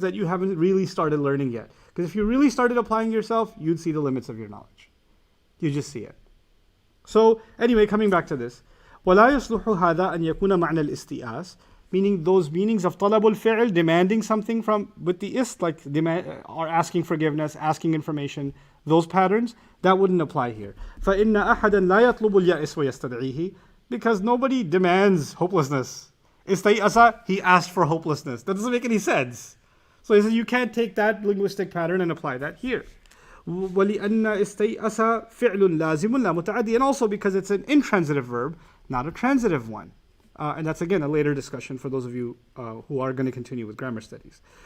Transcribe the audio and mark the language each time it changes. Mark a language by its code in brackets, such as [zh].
[en] That you haven't really started learning yet. Because if you really started applying yourself, you'd see the limits of your knowledge. You just see it. So anyway, coming back to this. [ar] وَلَا يَصْلُحُ هَذَا أَنْ يَكُونَ مَعْنَى الْإِسْتِئَاسِ, [en] meaning those meanings of [ar] طَلَبُ الْفِعْل, [en] demanding something with the ist, like or asking forgiveness, asking information, those patterns, that wouldn't apply here. [ar] فَإِنَّ أَحَدًا لَا يَطْلُبُ الْيَأْسِ وَيَسْتَدْعِيهِ, [en] because nobody demands hopelessness. Istay'asa, he asked for hopelessness. That doesn't make any sense. So he says you can't take that linguistic pattern and apply that here. [ar] وَلِأَنَّ إِسْتَيْأَسَ فِعْلٌ لَازِمٌ لَا مُتَعَدِّي, [en] and also because it's an intransitive verb, not a transitive one. And that's again a later discussion for those of you who are going to continue with grammar studies.